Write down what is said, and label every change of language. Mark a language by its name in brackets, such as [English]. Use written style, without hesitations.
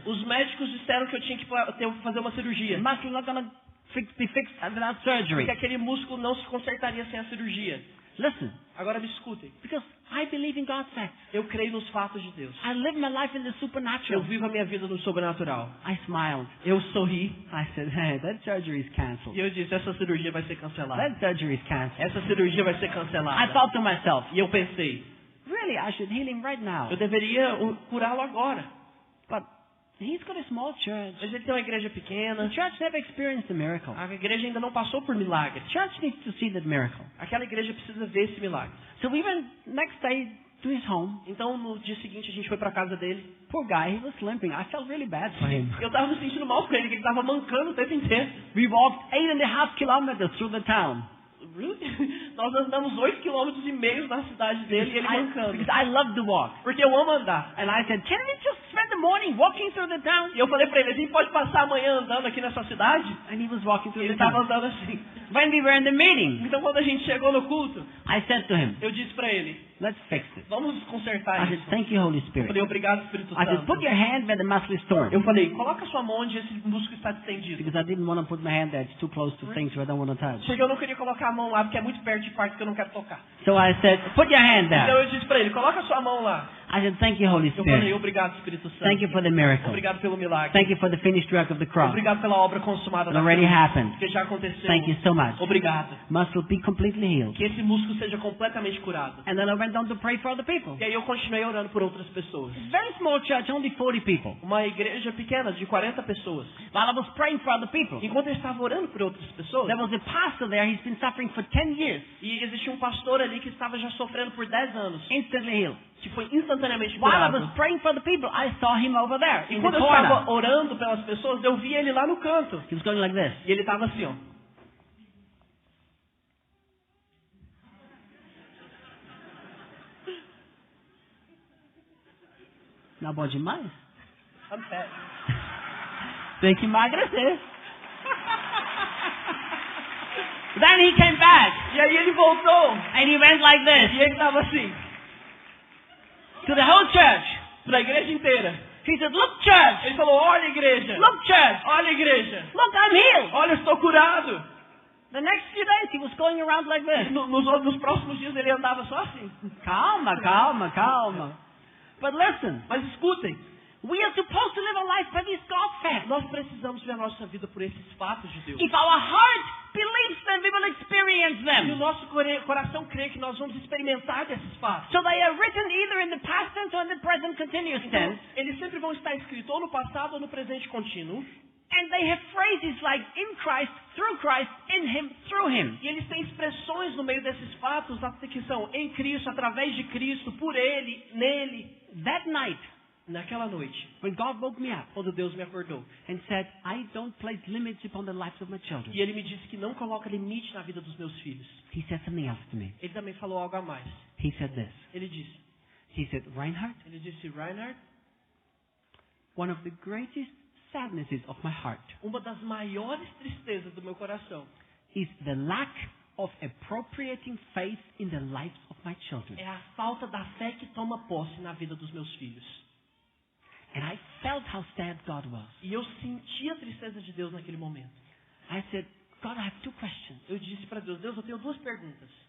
[Portuguese] Os médicos disseram que eu tinha que fazer uma cirurgia. [English] The muscle not going to be fixed without surgery." [Portuguese] Porque aquele músculo não se consertaria sem a cirurgia. [English] Listen, [Portuguese] Agora me escutem. [English] because I believe in God's facts. [Portuguese] Eu creio nos fatos de Deus. [English] I live my life in the [Portuguese] Eu [English] supernatural. [Portuguese] vivo a minha vida no sobrenatural. [English] I smiled. [Portuguese] Eu sorri [English] I said, "Hey, that surgery is [Portuguese] e [English] cancelled. [Portuguese] eu disse, essa cirurgia vai ser cancelada. [English] That surgery is cancelled." [Portuguese] Essa cirurgia vai ser [English] I [Portuguese] cancelada. [English] thought to myself, [Portuguese] E eu pensei, [English] really, I should heal him right now. [Portuguese] eu deveria curá-lo agora. [English] But he's got a small church. [Portuguese] Mas ele tem uma igreja [English] The [Portuguese] pequena. [English] church never experienced a miracle. [Portuguese] A igreja ainda não passou por milagre. [English] Church needs to see that miracle. [Portuguese] Aquela igreja precisa ver esse milagre. [English] So we went next day to his home. [Portuguese] Então no dia seguinte a gente foi pra casa dele. [English] Poor guy, he was limping. I felt really bad for him. [Portuguese] Eu tava me sentindo mal com ele, que ele tava mancando o tempo inteiro. [English] We walked 8.5 kilometers through the town. Really? [Portuguese] Nós andamos 8,5 km na cidade dele e ele mancando. [English] Because I love to walk. [Portuguese] Porque eu amo andar. [English] And I said, "Can we just spend the morning walking through the town?" [Portuguese] E eu falei pra ele, a gente pode passar amanhã andando aqui nessa cidade? [English] And he was walking [Portuguese] E [English] through [Portuguese] ele [English] the [Portuguese] tava [English] town. [Portuguese] andando assim. [English] When we were in the meeting, [Portuguese] Então quando a gente chegou no culto, [English] I said to him, [Portuguese] eu disse pra ele, [English] "Let's fix this." [Portuguese] vamos consertar [English] I said, [Portuguese] isso. [English] "Thank you, Holy [Portuguese] Eu [English] Spirit." [Portuguese] falei, obrigado, Espírito [English] I said, "Put [Portuguese] Santo. [English] your hand where the muscle is torn." [Portuguese] Eu falei, coloca sua mão onde esse músculo está distendido. [English] Because I didn't want to put my hand there. It's too close to things I don't want to touch. [Portuguese] Porque eu não queria colocar a mão lá, porque é muito perto de partes que eu não quero tocar. [English] So I said, "Put your hand [Portuguese] Então [English] there." [Portuguese] eu disse pra ele, coloca sua mão lá. [English] I said, "Thank you, Holy [Portuguese] Eu falei, [English] Spirit. [Portuguese] obrigado, Espírito Santo. [English] Thank you for the miracle. [Portuguese] Obrigado pelo milagre. [English] Thank you for the finished work of the cross. [Portuguese] Obrigado pela obra consumada [English] It [Portuguese] da [English] already [Portuguese] cruz, [English] happened. [Portuguese] que já aconteceu. [English] Thank you so much. [Portuguese] Obrigado. [English] Muscle be completely healed." [Portuguese] Que esse músculo seja completamente curado. [English] And then I went on to pray for other people. [Portuguese] E aí eu continuei orando por outras pessoas. [English] Very small church, only 40 people. [Portuguese] Uma igreja pequena de 40 pessoas. [English] While I was praying for other people, [Portuguese] Enquanto eu estava orando por outras pessoas, [English] there was a pastor there. He's been suffering for 10 years. [Portuguese] e existia um pastor ali que estava já sofrendo por 10 anos, [English] Instantly healed. [Portuguese] que foi instantaneamente [English] While I [Portuguese] curado. [English] was praying for the people, I saw him over there in the [Portuguese] Enquanto eu estava [English] corner. [Portuguese] orando pelas pessoas, eu vi ele lá no canto. [English] He was going like this. [Portuguese] E ele estava assim, ó. Não bom demais? [English] I'm fat. [Portuguese] Tem que emagrecer. [English] Then he came back [Portuguese] E aí ele voltou. [English] and he went like [Portuguese] E [English] this [Portuguese] ele estava assim, [English] to the whole church. [Portuguese] para a igreja inteira. [English] He said, "Look, church. [Portuguese] Ele falou, olha igreja. [English] Look, church. [Portuguese] Olha igreja. [English] Look, I'm healed." [Portuguese] Olha, eu estou curado. [English] The next few days he was going around like this. [Portuguese] Nos próximos dias ele andava só assim. Calma, calma, calma. [English] But listen, [Portuguese] Mas escutem, [English] we are supposed to live a life by these God facts. [Portuguese] nós precisamos ver a nossa vida por esses fatos de Deus. [English] If our heart believes them, we will experience [Portuguese] E o [English] them. [Portuguese] nosso coração crê que nós vamos experimentar desses fatos. [English] So they are written either in the past tense or in the present continuous [Portuguese] Então, [English] tense. [Portuguese] eles sempre vão estar escritos ou no passado ou no presente contínuo. [English] And they have phrases like in Christ, in Him, through Him. [Portuguese] E eles têm expressões no meio desses fatos que são em Cristo, através de Cristo, por Ele, nele. [English] That night, [Portuguese] Naquela noite, [English] when God woke me up [Portuguese] quando Deus me acordou. [English] and said, I don't place limits upon the lives of my children, [Portuguese] E Ele me disse que não coloca limite na vida dos meus filhos. [English] He said something else to me. [Portuguese] Ele também falou algo a mais. [English] He said this. [Portuguese] Ele disse, [English] Reinhard, [Portuguese] Reinhard, [English] one of the greatest sadnesses of my heart [Portuguese] uma das maiores tristezas do meu coração [English] is the lack of appropriating faith in the lives of my children. [Portuguese] é a falta da fé que toma posse na vida dos meus filhos. [English] And I felt how sad God was. [Portuguese] E eu senti a tristeza de Deus naquele momento. [English] I said, God, I have two questions. [Portuguese] Eu disse para Deus, Deus, eu tenho duas perguntas.